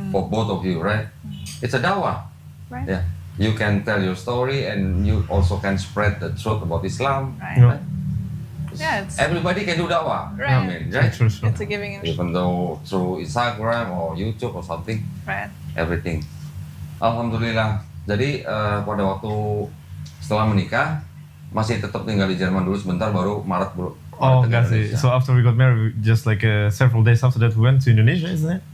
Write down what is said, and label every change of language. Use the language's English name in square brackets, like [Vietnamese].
[English] for both of you, right? It's a da'wah. Right. Yeah. You can tell your story and you also can spread the truth about Islam. Right. Yeah. Yeah, it's Everybody can do da'wah. Right. I mean, right? True. it's a giving and Even though through Instagram or YouTube or something, right. everything. Alhamdulillah. [Indonesian] Jadi pada waktu setelah menikah masih tetap tinggal di Jerman dulu sebentar baru Maret bro. Oh, Maret ke enggak sih. Indonesia. [English] So after we got married, just like several days after that, we went to Indonesia, isn't it?